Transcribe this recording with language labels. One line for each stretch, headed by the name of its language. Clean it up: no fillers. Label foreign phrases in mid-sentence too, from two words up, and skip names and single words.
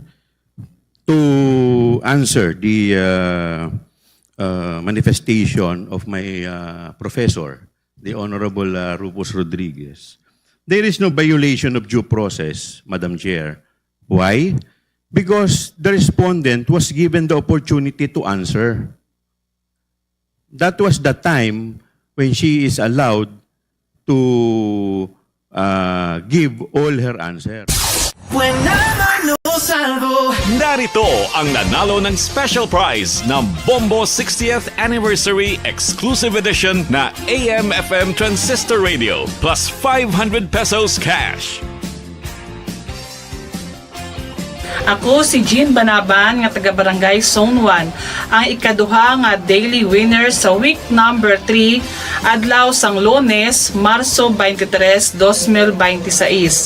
English: To answer the manifestation of my professor, the Honorable Rufus Rodriguez, there is no violation of due process, Madam Chair. Why? Because the respondent was given the opportunity to answer. That was the time when she is allowed to give all her answers.
Filipino: Narito ang nanalo ng
English: special prize
Filipino: ng Bombo 60th Anniversary Exclusive Edition na AM/FM Transistor Radio
English: plus 500 pesos cash.
Hiligaynon: Ako si Jean Banaban nga taga Barangay Zone 1, ang ikaduha nga
English: daily winner
Hiligaynon: sa
English: week number 3
Hiligaynon: adlaw sang Lunes, Marso 23, 2026.